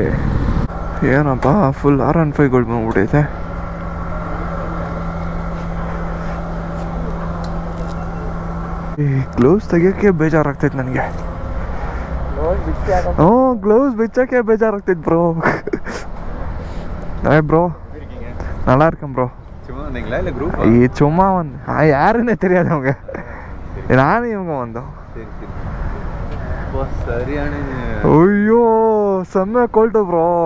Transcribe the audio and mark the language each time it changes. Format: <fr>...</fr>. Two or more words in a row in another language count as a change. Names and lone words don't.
<kn>ಏನಪ್ಪ ಫುಲ್ R15 ಬಂದ್ಬಿಟ್ಟೈತೆ. ಗ್ಲೌಸ್ ತೆಗಿಯೋಕ್ಕೆ ಬೇಜಾರಾಗ್ತೈತೆ ನನಗೆ. ಹ್ಞೂ, ಗ್ಲೌಸ್ ಬಿಚ್ಚೋಕ್ಕೆ ಬೇಜಾರಾಗ್ತೈತೆ ಬ್ರೋ.</kn> <ta>ப்ரோ நல்லா இருக்கேன் ப்ரோ. ಈ சும்மா வந்து யாருன்னே தெரியாது அவங்க, நானும் இவங்க வந்தோம். ஐயோ செம்ம கோல்டு ப்ரோ.</ta>